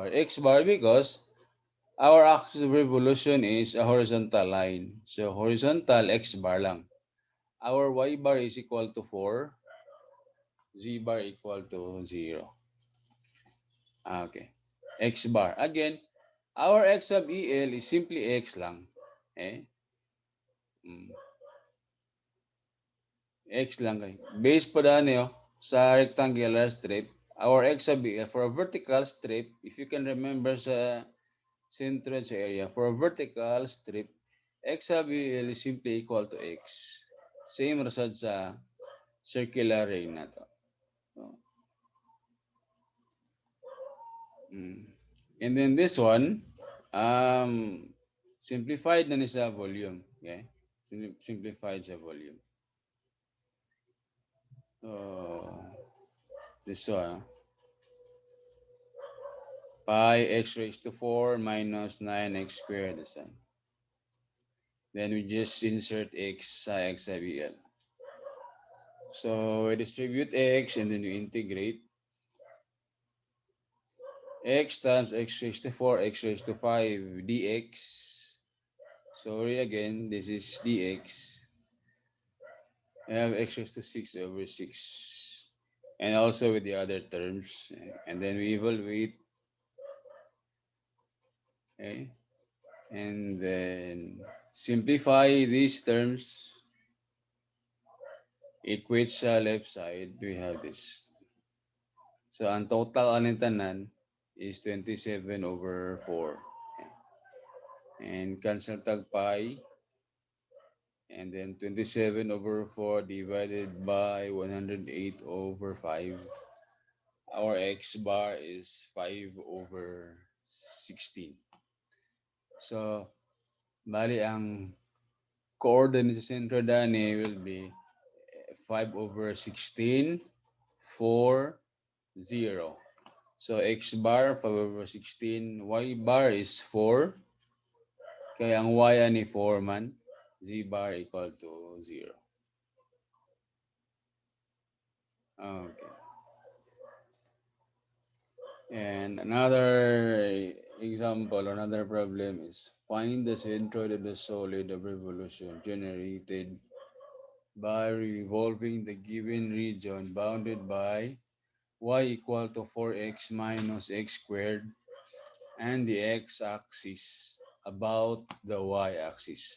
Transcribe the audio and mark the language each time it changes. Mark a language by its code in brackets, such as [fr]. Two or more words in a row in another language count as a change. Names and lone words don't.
[en] X bar because our axis of revolution is a horizontal line. So horizontal x bar lang. Our y bar is equal to 4. Z bar equal to 0. Okay. X bar. Again, our x sub EL is simply x lang. Eh? [ceb] Mm. X lang kay. Base pa daan sa rectangular strip. [en] Our x sub EL for a vertical strip, if you can remember sa Centroid area, for a vertical strip, x sub EL is simply equal to x. Same result sa circular ring [ceb] na to. [en] So, And then this one, simplified [ceb] na ni sa [en] volume. Okay? Simplified sa volume. So, this one, pi x raised to 4 minus 9x squared. This one. Then we just insert x sa x sa BL. So we distribute x and then we integrate. X times x raised to 4, x raised to 5 dx. Sorry again, this is dx. I have x raised to 6 over 6. And also with the other terms. And then we evaluate. Okay. And then simplify these terms, equate sa left side, we have this. [ceb] So ang total aning tanan is 27 over 4. [en] And cancel tag pi. And then 27 over 4 divided by 108 over 5. Our x bar is 5 over 16. So, [ceb] bali ang coordinate sa sentro dani [en] will be [ceb] 5 over 16, 4, 0. [en] So, x bar 5 over 16, y bar is 4. [ceb] Kaya ang y ani 4 man, [en] z bar equal to 0. Okay. And another example, another problem is find the centroid of the solid of revolution generated by revolving the given region bounded by y equal to 4x minus x squared and the x-axis about the y-axis.